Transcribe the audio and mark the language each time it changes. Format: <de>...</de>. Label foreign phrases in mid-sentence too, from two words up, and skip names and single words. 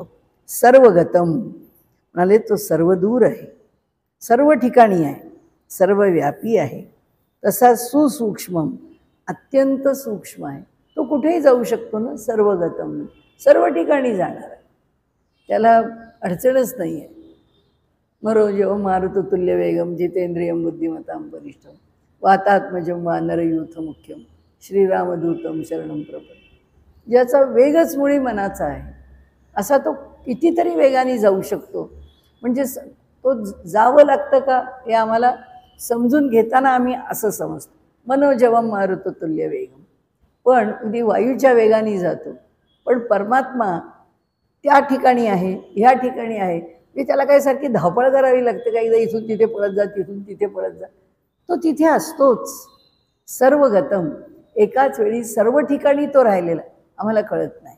<mr>सर्वगतम म्हणाले तो सर्वदूर आहे, सर्व ठिकाणी आहे, सर्वव्यापी आहे. तसा सुसूक्ष्म, अत्यंत सूक्ष्म आहे. तो कुठेही जाऊ शकतो ना, सर्वगतम, सर्व ठिकाणी जाणार आहे, त्याला अडचणच नाही आहे.</mr> <sa>मरोजो मारुततुल्य वेगम जितेंद्रियम बुद्धिमतां वरिष्ठम वातात्मजं वानरयूथ मुख्यम श्रीरामदूतम शरणम प्रपद्ये.</sa> <mr>ज्याचा वेगच मुळी मनाचा आहे, असा तो कितीतरी वेगाने जाऊ शकतो. म्हणजे तो जावं लागतं का हे आम्हाला समजून घेताना आम्ही असं समजतो,</mr> <sa>मनोजवम मारुततुल्य वेगम.</sa> <mr>पण अगदी वायूच्या वेगाने जातो. पण परमात्मा त्या ठिकाणी आहे, ह्या ठिकाणी आहे, की त्याला काय सारखी धावपळ करावी लागते का, एकदा इथून तिथे पळत जा, तिथून तिथे पळत जा. तो तिथे असतोच. सर्वगतम, एकाच वेळी सर्व ठिकाणी तो राहिलेला आम्हाला कळत नाही.</mr>